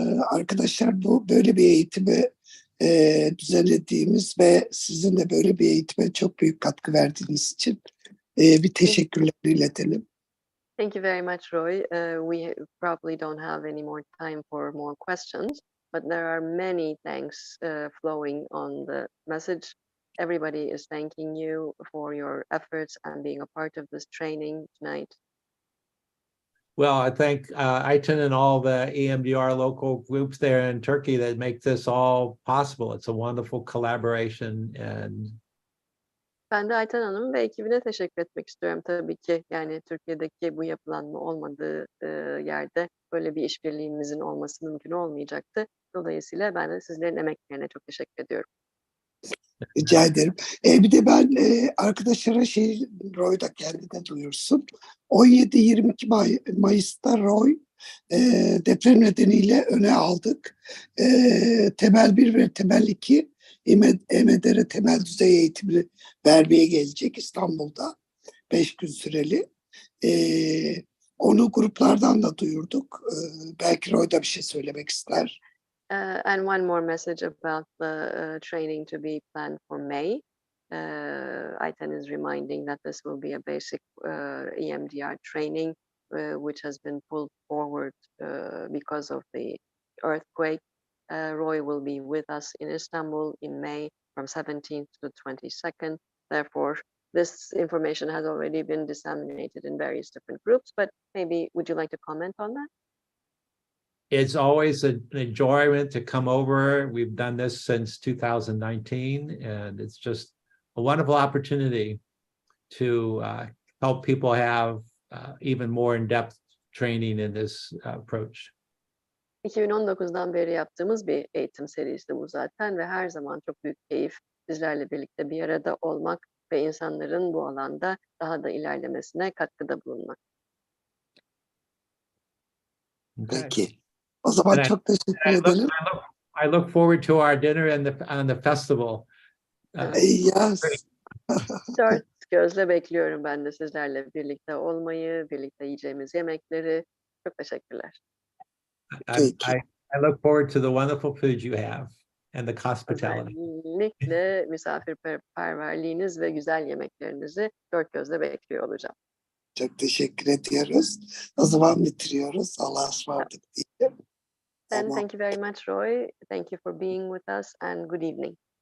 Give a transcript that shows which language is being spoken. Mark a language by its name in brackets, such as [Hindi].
[Turkish] Arkadaşlar bu böyle bir eğitimi düzenlediğimiz ve sizin de böyle bir eğitime çok büyük katkı verdiğiniz için bir teşekkürler iletelim. [English] Thank you very much, Roy. We probably don't have any more time for more questions, but there are many thanks flowing on the message. Everybody is thanking you for your efforts and being a part of this training tonight. Well, I thank Ayten and all the EMDR local groups there in Turkey that make this all possible. It's a wonderful collaboration, and [Turkish] Ben de Ayten Hanım ve ekibine teşekkür etmek istiyorum tabii ki. Yani Türkiye'deki bu yapılanma olmadığı yerde böyle bir işbirliğimizin olması mümkün olmayacaktı. Dolayısıyla ben de sizlerin emeklerine çok teşekkür ediyorum. Rica ederim. Bir de ben arkadaşlara Roy da kendine duyursun. 17-22 Mayıs'ta Roy deprem nedeniyle öne aldık. Temel 1 ve temel 2 EMDR temel düzey eğitimini vermeye gelecek İstanbul'da. 5 gün süreli. Onu gruplardan da duyurduk. Belki Roy da bir şey söylemek ister. [English] And one more message about the training to be planned for May. Ayten is reminding that this will be a basic EMDR training, which has been pulled forward because of the earthquake. Roy will be with us in Istanbul in May from 17th to 22nd. Therefore, this information has already been disseminated in various different groups, but maybe would you like to comment on that? it's always an enjoyment to come over. We've done this since 2019, and it's just a wonderful opportunity to help people have even more in-depth training in this approach. [Turkish] 2019'dan beri yaptığımız bir eğitim serisi bu zaten ve her zaman çok büyük keyif sizlerle birlikte bir arada olmak ve insanların bu alanda daha da ilerlemesine katkıda bulunmak. [English] Okay. [Turkish] Peki. O zaman [English] And [Turkish] çok teşekkür edelim. [English] I look forward to our dinner and the festival. Yes. [Turkish] Dört gözle bekliyorum ben de sizlerle birlikte olmayı, birlikte yiyeceğimiz yemekleri. Çok teşekkürler. [English] I look forward to the wonderful food you have and the hospitality. [Turkish] Özellikle misafirperverliğiniz ve güzel yemeklerinizi dört gözle bekliyor olacağım. Çok teşekkür ediyoruz. O zaman bitiriyoruz. Allah'a ısmarladık diyelim. [English] And thank you very much, Roy. Thank you for being with us and good evening.